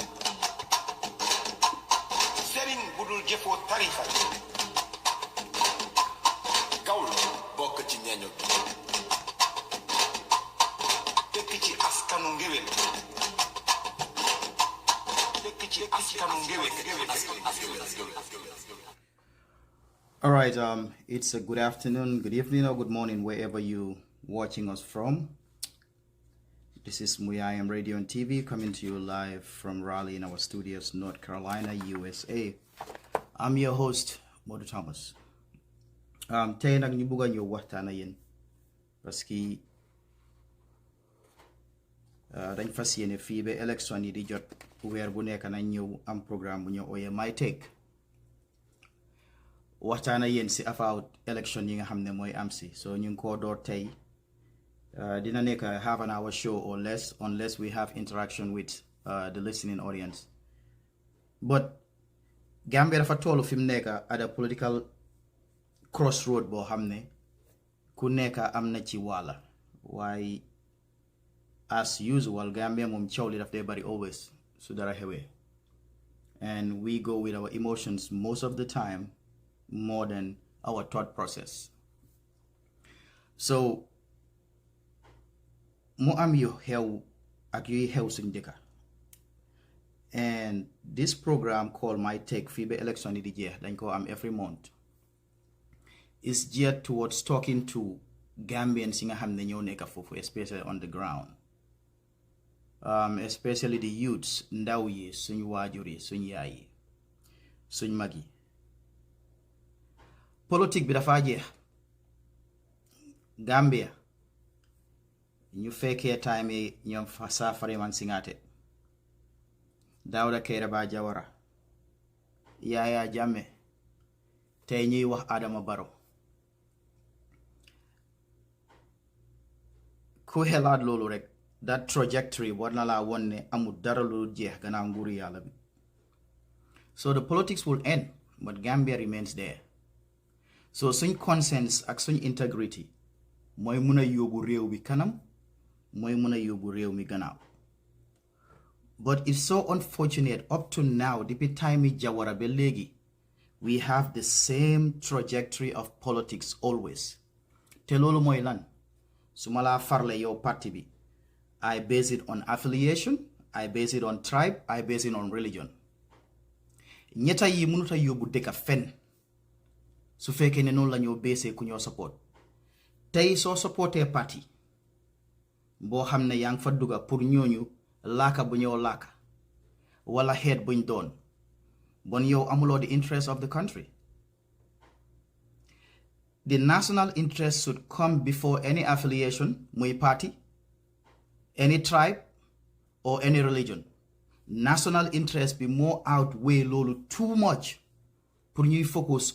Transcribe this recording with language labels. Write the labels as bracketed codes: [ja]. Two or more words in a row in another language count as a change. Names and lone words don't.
[wo] Sëriñ bu dul jëfoo tarixa. Gawlo bokk ci ñeeño bi. Dëkk ci askanu ngéwél. Dëkk ci askanu ngéwél. [en] All right, it's a good afternoon, good evening, or good morning, wherever you watching us from. This is Muyayam Radio and TV coming to you live from Raleigh in our studios, North Carolina, USA. I'm your host, [wo] Modou Thomas. Tey nag ñu bëgg a ñëw waxtaan ak yéen parce que dañ fas yéene fii ba élection yi di jot weer bu nekk nañ ñëw am programme bu ñu ooyee My Take waxtaan ak yéen si about élection yi nga xam ne mooy am si so ñu ngi koo door [en] tey dina nekk half an hour show or less unless we have interaction with the listening audience but Gambia [wo] dafa tollu fi mu nekk [en] at a political crossroad [wo] boo xam ne ku nekk am na ci wàlla waaye [en] as usual Gambia [wo] moom coow li daf dee bari always su dara xewee [en] and we go with our emotions most of the time more than our thought process [wo] so mu am yu xew ak yuy xew suñ dëkka [en] and this program called My Take [wo] fii ba election yi di jeex dañ ko am [en] every month is geared towards talking to Gambians [wo] yi nga xam ne ñoo nekk foofu [en] especially on the ground especially the youths [wo] ndaw yi suñ waajur yi suñ yaay yi suñ mag yi politique bi dafa jeex Gambia ñu fekkee time yi ñoom Sir Freeman Singate Dawda Kairaba Jawara Yaya Jammeh tey ñuy wax Adama Barrow ku xelaat loolu rek [en] that trajectory [wo] war na laa won ne amul dara lu jeex gannaaw nguuru yàlla bi so [en] the politics will end but Gambia remains there [wo] so suñ conscience ak suñ integrity mooy mun a yóbbu réew bi kanam mooy mun a yóbbu réew mi gannaaw [en] but it's so unfortunate up to now depuis [wo] time yi Jawara ba léegi [en] we have the same trajectory of politics always [wo] te loolu mooy lan su ma laa farle yow parti bi [en] I base it on affiliation I base it on tribe I base it on religion [wo] ñetta yi mënuta yóbbu dëkka fen su fekkee ne noonu la ñoo beesee ku ñoo support tey soo supportee parti boo xam ne yaa ngi fa dugga pour ñooñu laaka bu ñoo laaka wala xeet buñ doon bon yow amuloo [en] the interest of the country the national interest should come before any affiliation muy party any tribe or any religion national interest be more outweigh [wo] loolu too much pour ñuy focus